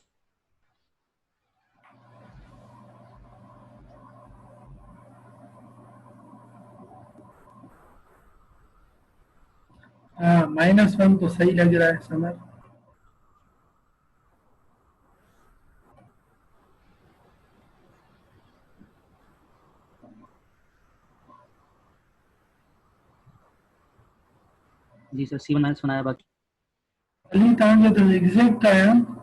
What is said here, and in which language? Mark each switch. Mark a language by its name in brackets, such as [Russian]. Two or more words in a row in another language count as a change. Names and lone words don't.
[Hindi] हाँ -1 तो सही लग रहा है समर जी सर C1 -1 आया बाकी [Sindhi] अली तव्हांजो त एग्जैक्ट आया